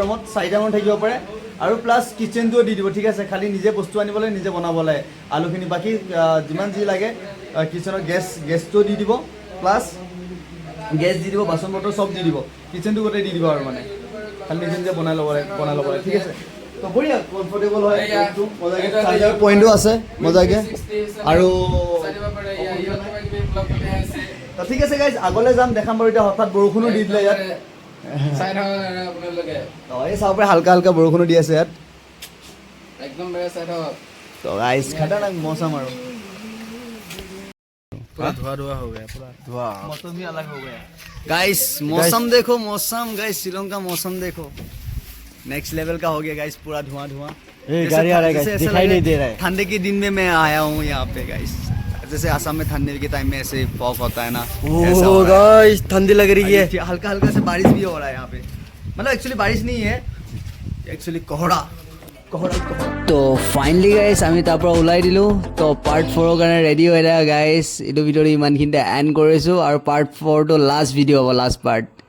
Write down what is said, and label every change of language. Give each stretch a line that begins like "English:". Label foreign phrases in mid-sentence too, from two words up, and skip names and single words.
Assamese: ৰুমত 4টা মানুহ থাকিব পাৰে আৰু প্লাছ কিচেনটোও দি দিব ঠিক আছে খালি নিজে বস্তু আনিবলৈ নিজে বনাবলৈ আলুখিনি বাকী যিমান যি লাগে কিচেনৰ গেছটো দি দিব
English: plus gas
Assamese: দি দিব বাচন বৰ্তন চব দি দিব কিচেনটো গোটেই দি দিব আৰু মানে খালি নিজে নিজে বনাই ল'ব লাগে ঠিক আছে তো বঢ়িয়া কমফৰ্টেবল হয় মজাকৈ
English: charger point
Assamese: আছে মজাকৈ আৰু ঠিক আছে গাইজ আগলৈ যাম দেখাম বাৰু এতিয়া হঠাৎ বৰষুণো দি দিলে ইয়াত এই চাব পাৰে হালকা হালকা বৰষুণো দি আছে ইয়াত তো গাইজ
Hindi: खतरनाक मौसम
Assamese: আৰু
Hindi: धुआ हो गया पूरा धुआ मौसम ही अलग हो गया गाइस मौसम देखो मौसम गाइस शिलोंग का मौसम देखो
English: next level
Hindi: का हो गया गाइस पूरा धुआं गाड़ी आ रहा है गाइस दिखाई नहीं दे रहा है ठंडे के दिन में मैं आया हूँ यहाँ पे गाइस जैसे आसाम में ठंडे के टाइम में ऐसे फॉग होता है ना ओ गाइस ठंडी लग रही है हल्का हल्का से बारिश भी हो रहा है यहाँ पे मतलब एक्चुअली बारिश नहीं है एक्चुअली कोहरा
Assamese: তো ফাইনেলি গাইজ আমি তাৰ পৰা ওলাই দিলোঁ তো পাৰ্ট 4ৰ কাৰণে ৰেডি হৈ থাকা গাইজ এইটো ভিডিঅ'টো ইমানখিনিতে এণ্ড কৰিছোঁ আৰু পাৰ্ট 4টো
English: last video'
Assamese: হ'ব
English: last part